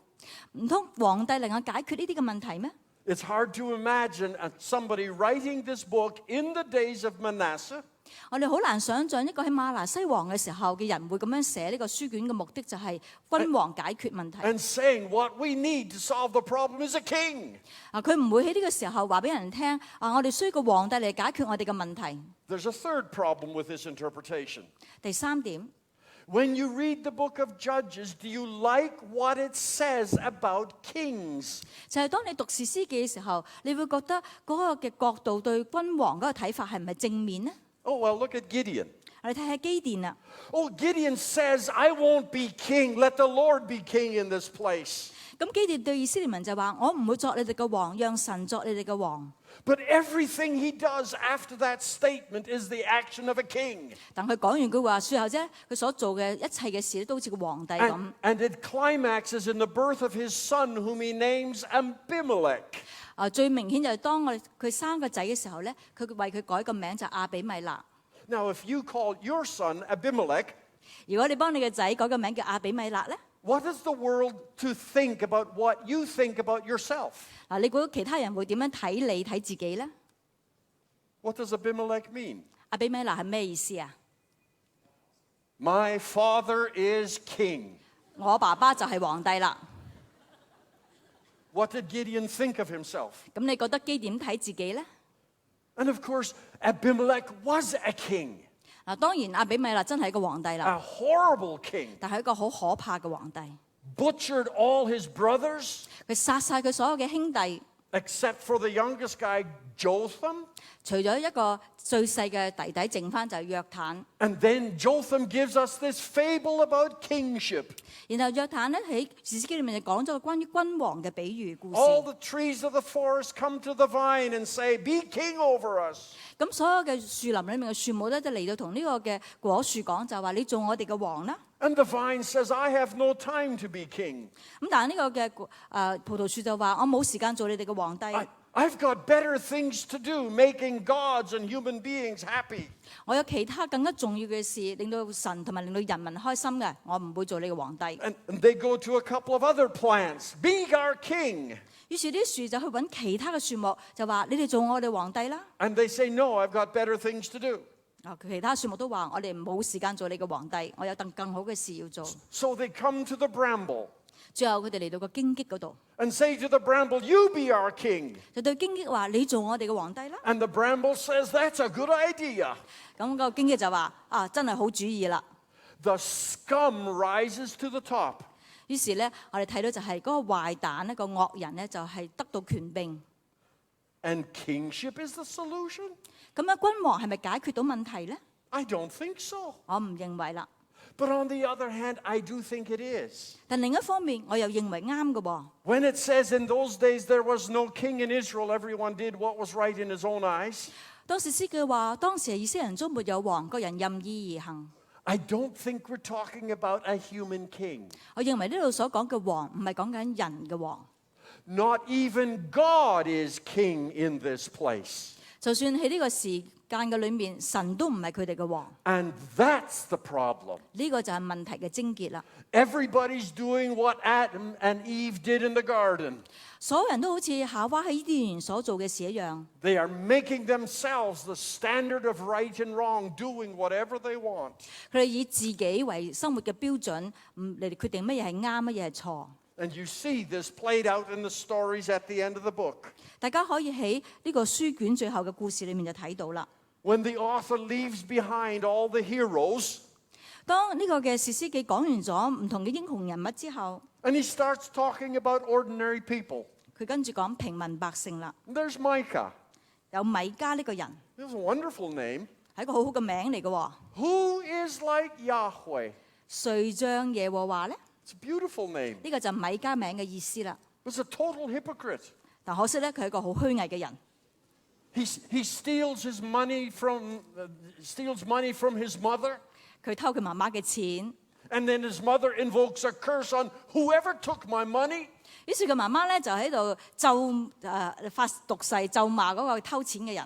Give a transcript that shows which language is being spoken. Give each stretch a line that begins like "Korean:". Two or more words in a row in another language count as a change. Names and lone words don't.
Cantonese: 唔通皇帝能夠解決呢啲嘅問題咩？
English: It's hard to imagine somebody writing this book in the days of Manasseh
Cantonese: 我哋好難想像一個喺馬拿西王嘅時候嘅人會咁樣寫呢個書卷嘅目的就係君王解決問題。
English: and saying what we need to solve the problem is a king.
Cantonese: 佢唔會喺呢個時候話俾人聽我哋需要個皇帝嚟解決我哋嘅問題。
English: There's a third problem with this interpretation.
Cantonese: 第三點，
English: When you read the book of Judges, do you like what it says about kings?
Cantonese: 就係當你讀士師記嘅時候，你會覺得嗰個嘅角度對君王嗰個睇法係唔係正面呢？
English: Oh, well, look at Gideon.
Cantonese: 我哋睇下基甸啊。
English: Oh, Gideon says, I won't be king. Let the Lord be king in this place.
Cantonese: 咁基甸對以色列民就話：我唔會作你哋嘅王，讓神作你哋嘅王。
English: But everything he does after that statement is the action of a king.
Cantonese: 但佢講完句話説後啫，佢所做嘅一切嘅事都好似個皇帝咁。
English: And it climaxes in the birth of his son, whom he names Abimelech.
Cantonese: 最明顯就係當佢生個仔嘅時候咧，佢為佢改個名就亞比米勒。
English: Now, if you call your son Abimelech,
Cantonese: 如果你幫你嘅仔改個名叫亞比米勒咧，
English: what is the world to think about what you think about yourself?
Cantonese: 你估其他人會點樣睇你睇自己咧？
English: What does Abimelech mean?
Cantonese: 亞比米勒係咩意思啊？
English: My father is king.
Cantonese: 我爸爸就係皇帝啦。
English: What did Gideon think of himself?
Cantonese: 咁你覺得基點睇自己咧？
English: And of course, Abimelech was a king,
Cantonese: 當然亞比米勒真係一個皇帝啦，
English: a horrible king,
Cantonese: 但係一個好可怕嘅皇帝。
English: butchered all his brothers,
Cantonese: 佢殺晒佢所有嘅兄弟，
English: except for the youngest guy, Jotham.
Cantonese: 除咗一個最細嘅弟弟，剩翻就係約坦。
English: And then Jotham gives us this fable about kingship.
Cantonese: 然後約坦咧喺士師記裏面就講咗個關於君王嘅比喻故事。
English: All the trees of the forest come to the vine and say, "Be king over us."
Cantonese: 咁所有嘅樹林裏面嘅樹木咧，就嚟到同呢個嘅果樹講，就話你做我哋嘅王啦。
English: And the vine says, "I have no time to be king.
Cantonese: 咁但係呢個嘅葡萄樹就話：我冇時間做你哋嘅皇帝。
English: I've got better things to do, making gods and human beings happy."
Cantonese: 我有其他更加重要嘅事，令到神同埋令到人民開心嘅，我唔會做你嘅皇帝。
English: And they go to a couple of other plants. "Be our king."
Cantonese: 於是啲樹就去揾其他嘅樹木，就話你哋做我哋皇帝啦。
English: And they say, "No, I've got better things to do."
Cantonese: 其他樹木都話：我哋冇時間做你嘅皇帝，我有更好嘅事要做。
English: So they come to the bramble
Cantonese: 最後佢哋嚟到個荊棘嗰度，
English: and say to the bramble, "You be our king."
Cantonese: 就對荊棘話：你做我哋嘅皇帝啦。
English: And the bramble says, "That's a good idea."
Cantonese: 咁個荊棘就話：真係好主意啦。
English: The scum rises to the top.
Cantonese: 於是咧，我哋睇到就係嗰個壞蛋呢個惡人咧，就係得到權柄。
English: And kingship is the solution?
Cantonese: 咁樣君王係咪解決到問題咧？
English: I don't think so.
Cantonese: 我唔認為啦。
English: But on the other hand, I do think it is.
Cantonese: 但另一方面，我又認為啱嘅喎。
English: When it says in those days there was no king in Israel, everyone did what was right in his own eyes.
Cantonese: 當士師記話，當時以色列人中沒有王，個人任意而行。
English: I don't think we're talking about a human king.
Cantonese: 我認為呢度所講嘅王唔係講緊人嘅王。
English: Not even God is king in this place.
Cantonese: 就算喺呢個時間嘅裏面，神都唔係佢哋嘅王。
English: And that's the problem.
Cantonese: 呢個就係問題嘅症結啦。
English: Everybody's doing what Adam and Eve did in the garden.
Cantonese: 所有人都好似夏娃喺伊甸園所做嘅事一樣。
English: They are making themselves the standard of right and wrong, doing whatever they want.
Cantonese: 佢哋以自己為生活嘅標準，嚟決定乜嘢係啱，乜嘢係錯。
English: And you see this played out in the stories at the end of the book.
Cantonese: 大家可以喺呢個書卷最後嘅故事裏面就睇到啦。
English: When the author leaves behind all the heroes,
Cantonese: 當呢個嘅士師記講完咗唔同嘅英雄人物之後，
English: and he starts talking about ordinary people.
Cantonese: 佢跟住講平民百姓啦。
English: There's Micah.
Cantonese: 有米迦呢個人，
English: This is a wonderful name.
Cantonese: 係一個好好嘅名嚟嘅喎。
English: Who is like Yahweh?
Cantonese: 誰像耶和華呢？
English: It's a beautiful name.
Cantonese: 呢個就係米迦名嘅意思啦。
English: It's a total hypocrite.
Cantonese: 但可惜咧，佢係一個好虛偽嘅人。
English: He steals money from his mother,
Cantonese: 佢偷佢媽媽嘅錢，
English: and then his mother invokes a curse on whoever took my money.
Cantonese: 於是佢媽媽咧就喺度發毒誓咒罵嗰個偷錢嘅人。